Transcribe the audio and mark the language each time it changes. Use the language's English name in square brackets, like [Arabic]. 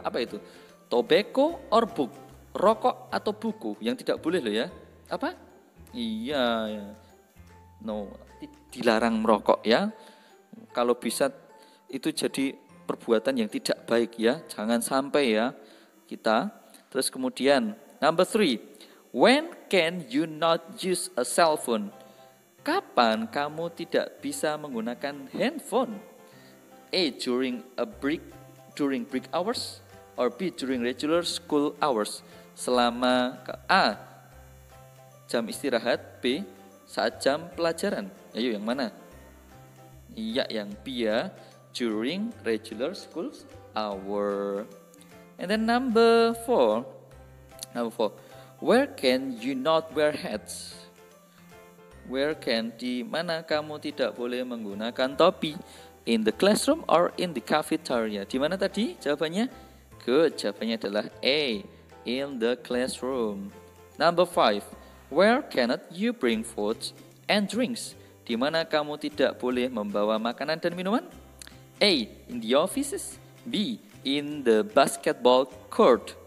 [Indonesian] Apa itu? [English] Tobacco or book? [Indonesian] Rokok atau buku? Yang tidak boleh loh ya. Apa? Iya, ya. No, dilarang merokok ya. Kalau bisa itu jadi perbuatan yang tidak baik ya. Jangan sampai ya kita. Terus kemudian [English] number 3. When can you not use a cell phone? [Indonesian] Kapan kamu tidak bisa menggunakan handphone? [English] A. During break hours, or B. During regular school hours. [Indonesian] Selama A. Jam istirahat, B. Saat jam pelajaran. Ayo yang mana? Iya, yang B ya. [English] During regular school hour. And then number 4. Where can you not wear hats? Where can, [Indonesian] di mana kamu tidak boleh menggunakan topi? [English] In the classroom or in the cafeteria? [Indonesian] Di mana tadi jawabannya? Good, jawabannya adalah A. [English] In the classroom. Number 5. Where cannot you bring foods and drinks? [Indonesian] Di mana kamu tidak boleh membawa makanan dan minuman? A. [English] In the offices. [Indonesian] B. [English] In the basketball court.